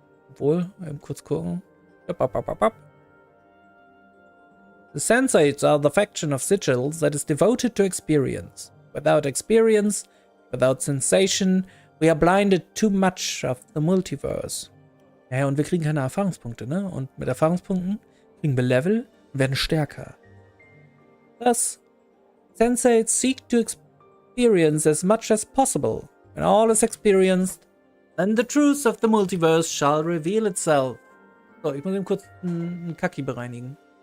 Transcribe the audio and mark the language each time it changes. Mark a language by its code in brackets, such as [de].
[de] Obwohl, kurz gucken. [en] The sensates are the faction of sigils that is devoted to experience. Without experience, without sensation, we are blinded too much of the multiverse. [de] Ja, und wir kriegen keine Erfahrungspunkte, ne? Und mit Erfahrungspunkten kriegen wir Level und werden stärker. [en] Thus, sensates seek to experience as much as possible. When all is experienced, then the truth of the multiverse shall reveal itself. [de] So, ich muss eben kurz einen Kaki bereinigen.